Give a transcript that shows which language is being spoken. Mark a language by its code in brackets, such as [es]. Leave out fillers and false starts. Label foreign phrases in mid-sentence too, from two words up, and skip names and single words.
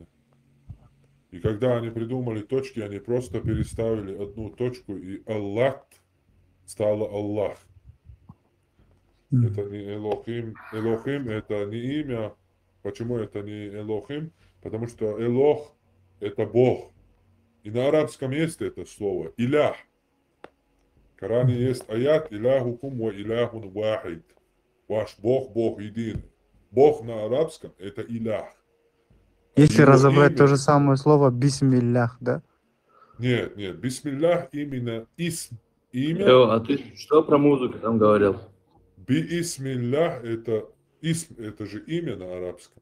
[ru] И когда они придумали точки, они просто переставили одну точку, и Аллах стало Аллах. Это не Элохим. Элохим это не имя. Почему это не Элохим? Потому что Элох это Бог. И на арабском есть это слово Илях. В Коране есть аят [ar] إلهكم وإله واحد. [ru] Ваш Бог, Бог един. Бог на арабском это Илях. Если разобрать то же самое слово бисмиллях, да? Нет, бисмиллях именно имя. А ты что про музыку там говорил? Бисмиллях это же имя на арабском.